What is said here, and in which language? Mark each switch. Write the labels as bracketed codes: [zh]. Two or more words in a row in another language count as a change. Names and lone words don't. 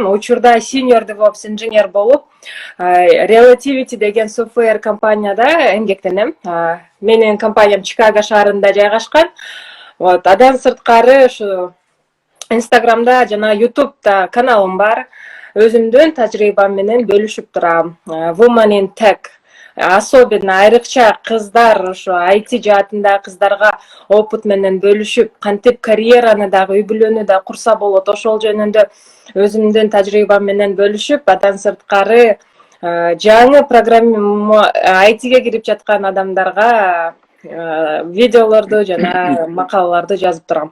[ky] Учурда [en] senior DevOps [ky] инженер болуп, Relativity деген software компанияда эмгектенем. Менин компаниям Чикаго шаарында жайгашкан. Адан сырткары ушу Инстаграмда жана Ютубта каналым бар. Өзүмдүн тажрыйбам менен бөлүшүп турам. [en] Women in Tech. [ky] Особенно айрыкча кыздар, ошо IT жаатында кыздарга опыт менен бөлүшүп, кантип карьераны дагы үй-бүлөнү да курса болот, ошол жөнүндө өзүмдүн тажрыйбам менен бөлүшүп, адан сырткары жаңы программа ITге кирип жаткан адамдарга видеолорду жана макалаларды жазып турам.